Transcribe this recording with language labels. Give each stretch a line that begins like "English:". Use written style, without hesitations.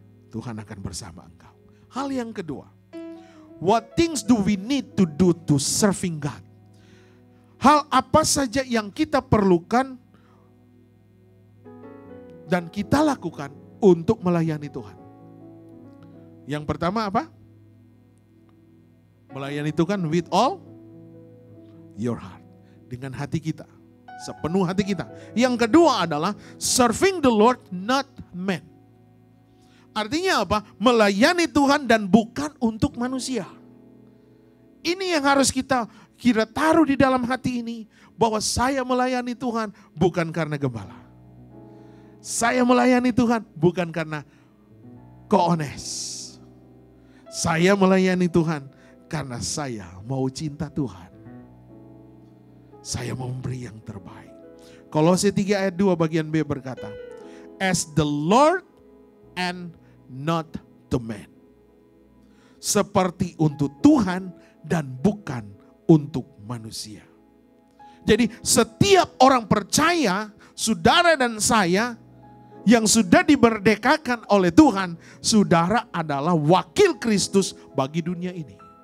Indonesian: Tuhan akan bersama engkau. Hal yang kedua,
English: what things do we need to do to serving God?
Indonesian: Hal apa saja yang kita perlukan dan kita lakukan untuk melayani Tuhan? Yang pertama apa? Melayani Tuhan
English: with all your heart.
Indonesian: Dengan hati kita. Sepenuh hati kita. Yang kedua adalah
English: serving the Lord, not man.
Indonesian: Artinya apa? Melayani Tuhan dan bukan untuk manusia. Ini yang harus kita taruh di dalam hati ini. Bahwa saya melayani Tuhan bukan karena gembala. Saya melayani Tuhan bukan karena Ko-Ones. Saya melayani Tuhan karena saya mau cinta Tuhan. Saya mau memberi yang terbaik. Kolose 3 ayat 2 bagian B berkata,
English: as the Lord and not to man.
Indonesian: Seperti untuk Tuhan dan bukan untuk manusia. Jadi setiap orang percaya, saudara dan saya, yang sudah dimerdekakan oleh Tuhan, saudara adalah wakil Kristus bagi dunia ini.